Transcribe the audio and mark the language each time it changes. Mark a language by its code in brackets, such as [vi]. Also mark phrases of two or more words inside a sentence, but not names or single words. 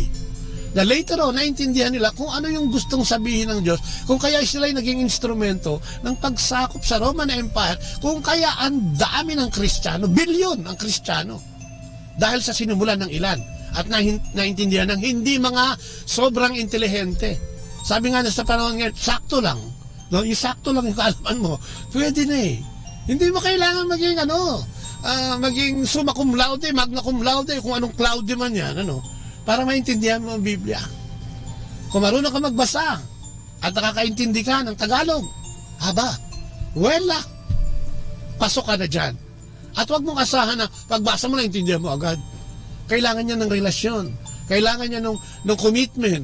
[tl] Na [en] later on, [tl] naintindihan nila kung ano yung gustong sabihin ng Diyos, kung kaya sila'y naging instrumento ng pagsakop sa Roman Empire, kung kaya ang dami ng Kristiyano, bilyon ang Kristiyano, dahil sa sinumulan ng ilan. at naintindihan ng hindi mga sobrang intelihente. Sabi nga na sa panahon ngayon, sakto lang. No, yung sakto lang yung kaalaman mo, pwede na eh. Hindi mo kailangan maging maging [la] summa cum laude, magna cum laude, [tl] kung anong claude man yan, para maintindihan mo ang Biblia. Kung marunong ka magbasa at nakakaintindi ka ng Tagalog, pasok ka na dyan. At huwag mong asahan na pagbasa mo na intindihan mo agad. Kailangan niya ng relasyon. Kailangan niya ng commitment.